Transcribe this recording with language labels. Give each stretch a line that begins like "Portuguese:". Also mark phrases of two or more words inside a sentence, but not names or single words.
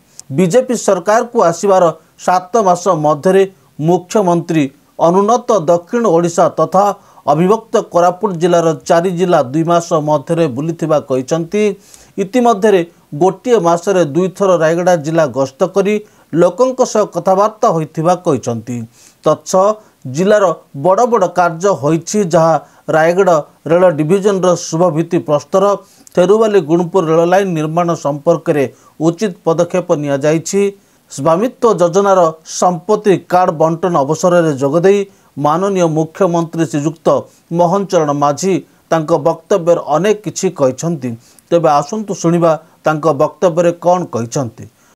Odia: ବିଜେପି ସରକାର କୁ ଆସିବାର 7 ମାସ ମଧ୍ୟ ମୁଖ୍ୟମନ୍ତ୍ରୀ ଅନୁନ୍ନତ ଦକ୍ଷିଣ ଓଡ଼ିଶା ତଥା ଅବିଭକ୍ତ କୋରାପୁଟ ଜିଲ୍ଲାର 4 ଜିଲ୍ଲା 2 ମାସ ମଧ୍ୟ ବୁଲିଥିବା କହିଛନ୍ତି। ଇତିମଧ୍ୟ ଗୋଟେ ମାସରେ 2 ଥର ରାୟଗଡ଼ ଜିଲ୍ଲା ଗସ୍ତ କରି ଲୋକଙ୍କ ସହ କଥାବାର୍ତ୍ତା ହୋଇଥିବା କହିଛନ୍ତି। ତତ୍ସହ ଜିଲ୍ଲାର ବଡ଼ ବଡ଼ କାର୍ଯ୍ୟ ହୋଇଛି ଯାହା ରାୟଗଡ଼ ରେଳ ଡିଭିଜନ ଶୁଭ ଭିତ୍ତି ପ୍ରସ୍ତର ଥେରୁବାଲି ଗୁଣପୁର ରେଳ ଲାଇନ ନିର୍ମାଣ ସମ୍ପର୍କ ରେ ଉଚିତ ପଦକ୍ଷେପ ନିଆ ଯାଇଛି। ସ୍ୱାମିତ୍ୱ ଯୋଜନାର ସମ୍ପତ୍ତି କାର୍ଡ ବଣ୍ଟନ ଅବସର ରେ ଯୋଗଦେଇ ମାନନୀୟ ମୁଖ୍ୟମନ୍ତ୍ରୀ ଶ୍ରୀଯୁକ୍ତ ମୋହନ ଚରଣ ମାଝୀ ତାଙ୍କ ବକ୍ତବ୍ୟ ଅନେକ କିଛି କହିଛନ୍ତି। ତେବେ ଆସନ୍ତୁ ଶୁଣିବା ତାଙ୍କ ବକ୍ତବ୍ୟ କଣ କହିଛନ୍ତି।